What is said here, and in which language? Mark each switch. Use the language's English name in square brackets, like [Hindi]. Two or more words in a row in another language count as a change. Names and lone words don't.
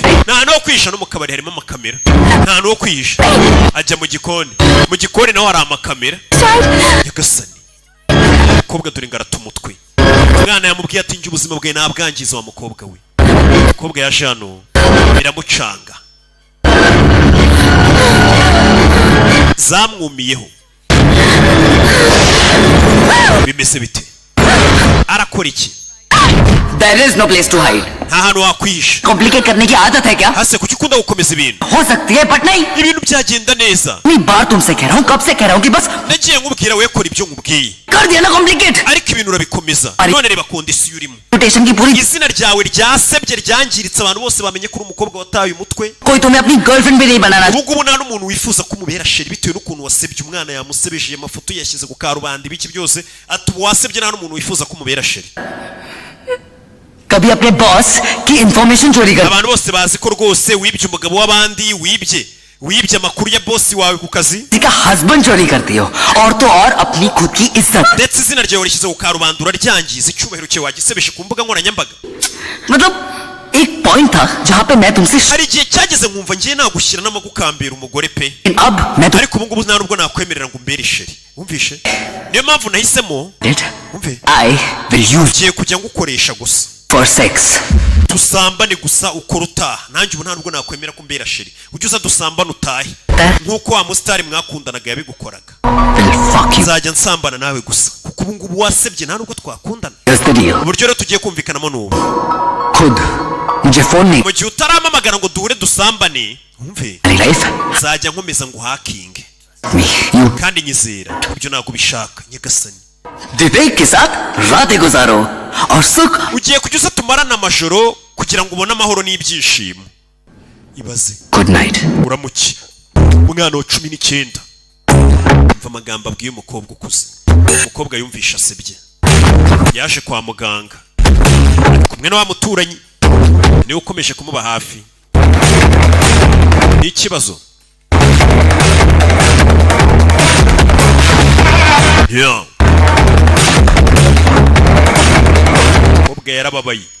[Kinyarwanda] nta hantu ho kwisha no mu kabari harimo amakamera nta hantu ho kwisha ajya mu gikoni naho hari amakamera yagasani umukobwa dore ngarata umutwe umwana yamubwiye ati njye ubuzima bwawe nabwangiza wa mukobwa we umukobwa yaje hano biramucanga zamwumiyeho bimeze bite arakora iki [English] There is no place to hide. [Kinyarwanda] nta hantu wakwihisha [Hindi] Complicate करने की आदत है क्या? [Kinyarwanda] hase kuki ukunda gukomeza ibintu [Hindi] हो सकती है but नहीं. [Kinyarwanda] ibintu byagenda neza [Hindi] मैं बार तुमसे कह रहा हूँ कब से कह रहा हूँ कि बस [Kinyarwanda] nagiye nkubwira we kora ibyo nkubwiye [Hindi] कर दिया ना complicate. [Kinyarwanda] ariko ibintu urabikomeza none reba kondisiyo urimo [Hindi] Reputation की पूरी [Kinyarwanda] izina ryawe ryasebye ryangiritse abantu bose bamenye ko uri umukobwa wataye umutwe [Hindi] कोई तुम्हें अपनी गर्लफ्रेंड भी नहीं बनाना. [Kinyarwanda] ubu ngubu nta n'umuntu wifuza ko umubera sheri bitewe n'ukuntu wasebye umwana yamusebeje amafoto yashyize ku karubanda ibiki byose ati ubu wasebye nta n'umuntu wifuza ko umubera sheri [Hindi] कभी अपने बॉस की इंफॉर्मेशन चोरी कर [Kinyarwanda] abantu bose bazi ko rwose wibye umugabo w'abandi wibye wibye amakuru ya boss wawe ku kazi [Hindi] का हस्बैंड चोरी करती हो और तो और अपनी खुद की इज्जत [Kinyarwanda] ndetse izina ryawe rishyize ku karubanda ryangiza icyubahiro cyawe wagisebeshe ku mbuga nkoranyambaga [Hindi] मतलब एक पॉइंट था जहां पे मैं तुमसे [Kinyarwanda] hari igihe cyageze nkumva ngiye nagushyira n'amagukambira umugore pe [Hindi] अब मैं [Kinyarwanda] ariko ubu ngubu nta nubwo nakwemerera ngo umbere isheri wumvishe niyo mpamvu nahisemo wumve [English] I will use [Kinyarwanda] ugiye kujya ngukoresha gusa [English] for sex [Kinyarwanda] dusambane gusa ukora utaha nanjye ubu nta nubwo nakwemera ko mbera sheri ujye uza dusambane utahe nk'uko wa musitari mwakundanaga yabigukoraga nzajya nsambana nawe gusa kuko ubu ngubu wasebye nta nubwo twakundana uburyo rero tugiye kumvikanamo n'ubu mu gihe utaramamagara ngo duhure dusambane wumve nzajya nkomeza ngo uhakinge kandi nyizera ibyo ntabwo ubishaka nyagasani [Hindi] विवेक के साथ रातें गुजारो और सुख [Kinyarwanda] ugiye kujya uza tumarana amajoro kugira ngo ubone amahoro n'ibyishimo ibaze [English] good night [Kinyarwanda] uramuki umwana wa 19 umva amagambo abwiye umukobwa ukuze umukobwa yumvisha asebye yaje kwa muganga kumwe na wa muturanyi niwe ukomeje kumuba hafi ikibazo yeah umukobwa yarababaye